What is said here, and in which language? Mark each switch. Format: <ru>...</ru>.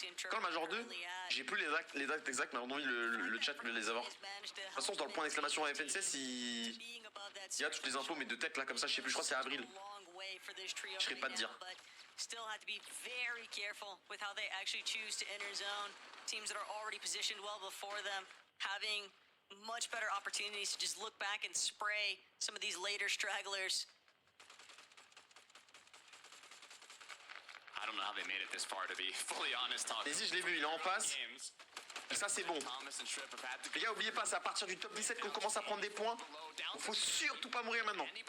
<fr>Quand le Major 2, j'ai plus les dates exactes, mais on a mis le chat me les avoir. De toute façon, dans le point d'exclamation à FNCS, il y a toutes les infos, mais de tête là, comme ça, je sais plus, je crois que c'est avril. Je serais pas de dire.</fr> <en>Still have to be very careful with how they actually choose to enter zone. Teams that are already positioned well before them, having much better opportunities to just look back and spray some of these later stragglers. I don't know how they made it this far, to be fully honest.</en> <fr>Vas-y, je l'ai vu, il est en face. Et ça, c'est bon. Les gars, oubliez pas, c'est à partir du top 17 qu'on commence à prendre des points. Il faut surtout pas mourir maintenant.</fr>